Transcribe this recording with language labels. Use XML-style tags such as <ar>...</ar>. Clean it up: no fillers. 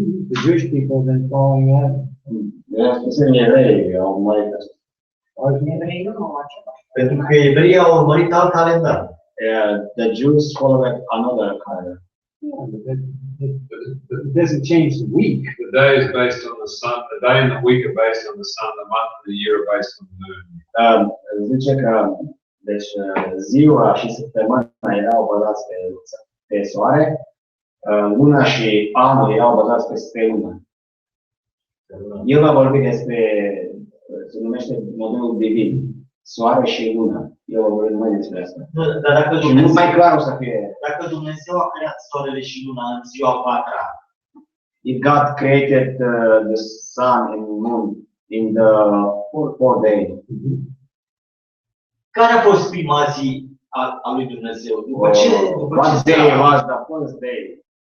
<en>the Jewish people have been following that.</en> <ro>Evrei au mai Evrei nu au acela. Pentru că evreii au urmărit alt calendar.</ro> <en>The Jews follow another calendar. Yeah, but it doesn't change the week. The day is based on the sun. The day and the week are based on the sun. The month and the year are based on the moon.</en> <ro>Zice că deci ziua și săptămâna erau bazați pe soare, luna și anul erau bazați pe lună. El va vorbi despre, se numește modelul divin, soare și lună. El va vorbi numai despre asta. Dar dacă Și mult mai clar o să fie. Dacă Dumnezeu a creat soarele și luna în ziua a patra,</ro> <en>If God created the sun and moon in the fourth day,</en> <ro>care a fost prima zi a lui Dumnezeu? După ce</ro> <en>what day was the first day?</en>